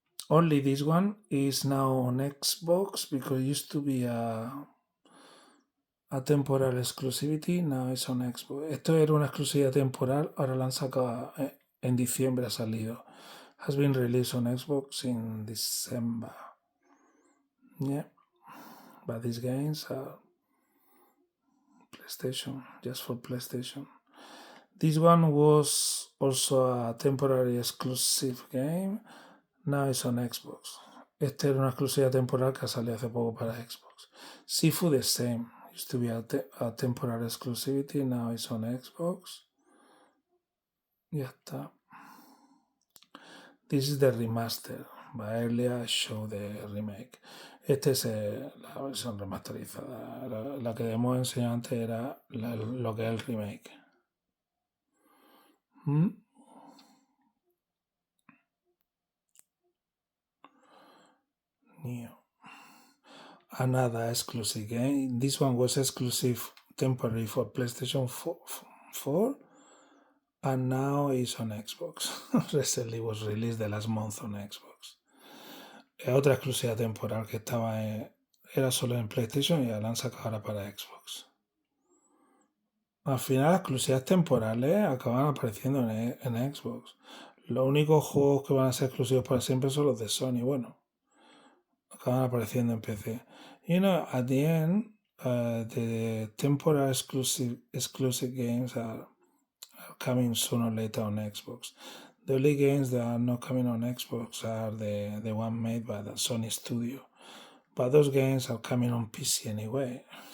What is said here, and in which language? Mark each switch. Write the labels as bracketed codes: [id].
[en] Only this one is now on Xbox because it used to be a temporal exclusivity, now it's on Xbox. [es] Esto era una exclusividad temporal, ahora la han sacado en diciembre, ha salido. [en] Has been released on Xbox in December. Yeah, but these games are PlayStation, just for PlayStation. This one was also a temporary exclusive game, now it's on Xbox. [es] Esta era una exclusividad temporal que ha salido hace poco para Xbox. [en] Sifu the same. Used to be a temporary exclusivity, now it's on Xbox. [es] Ya está. [en] This is the remaster, but earlier I showed the remake. [es] Esta es la versión remasterizada. La que hemos enseñado antes era lo que es el remake. [en] New. Another exclusive game. This one was exclusive temporary for PlayStation 4 and now it's on Xbox. Recently was released the last month on Xbox. [es] Otra exclusiva temporal que era solo en PlayStation y la han sacado ahora para Xbox. Al final las exclusivas temporales acaban apareciendo en Xbox. Los únicos juegos que van a ser exclusivos para siempre son los de Sony. Bueno, acaban apareciendo en PC. [en] You know, at the end, the temporary exclusive games are coming sooner or later on Xbox. The only games that are not coming on Xbox are the one made by the Sony studio. But those games are coming on PC anyway.